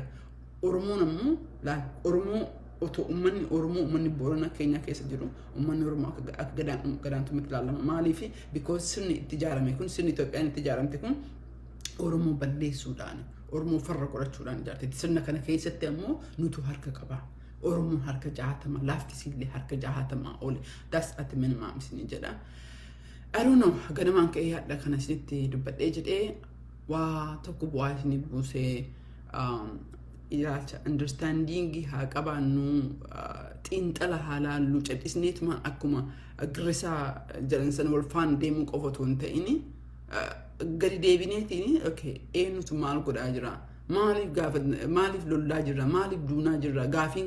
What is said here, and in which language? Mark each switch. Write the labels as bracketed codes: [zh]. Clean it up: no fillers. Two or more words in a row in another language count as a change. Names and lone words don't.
[om] Oromoon ammoo Oromoo otoo ummanni Oromoo ummanni Booranaa Keenyaa keessa jiru ummanni Oromoo akka gadaantumatti ilaalama. Maaliif because sirni itti ijaarame kun sirni Itoophiyaan itti ijaaramte kun Oromoo balleessuudhaan Oromoo farra qorachuudhaan ijaarteetti. Sirna kana keessatti ammoo nutu harka qaba. Oromoo harka 60 lafti siillee harka 60 oli. [en] That's at minimum [om] isin jedha. [en] I don't know [om] ganamaan ka'ee hadha kana isinitti dubbadhee jedhee waa tokko bu'aa isin buusee ilaalcha understanding haa qabaannu xiinxala haa laallu cadhisneetuma akkuma agrisaa jedhan sana wal faana deemuu qofa otoo hin ta'in gadi deebineetiin okay eenyutu maal godhaa jira maaliif lollaa jirra maaliif duunaa jirra gaafiin